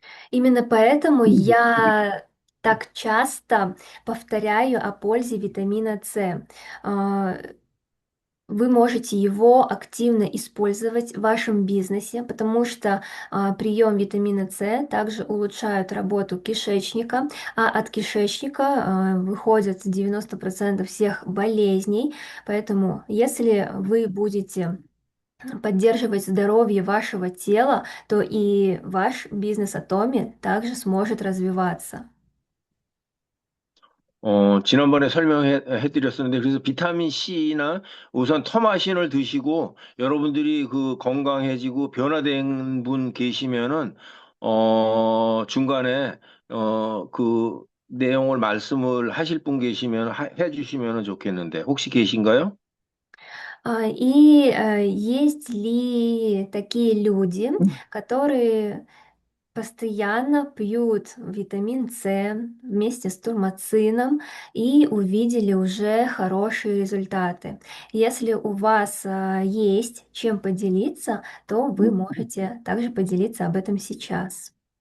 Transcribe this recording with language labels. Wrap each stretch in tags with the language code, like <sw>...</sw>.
<ru>Именно поэтому я так часто повторяю о пользе витамина С. А, Вы можете его активно использовать в вашем бизнесе, потому что прием витамина С также улучшает работу кишечника, а от кишечника выходят 90% всех болезней. Поэтому, если вы будете поддерживать здоровье вашего тела, то и ваш бизнес Атоми также сможет развиваться.</ru> <ko>지난번에 설명해 드렸었는데, 그래서 비타민 C나 우선 터마신을 드시고 여러분들이 그 건강해지고 변화된 분 계시면은, 중간에, 그 내용을 말씀을 하실 분 계시면 해 주시면 좋겠는데, 혹시 계신가요?</ko> <ru>Есть ли такие люди, которые постоянно пьют витамин С вместе с турмацином и увидели уже хорошие результаты? Если у вас есть чем поделиться, то вы можете также поделиться об этом сейчас.</ru>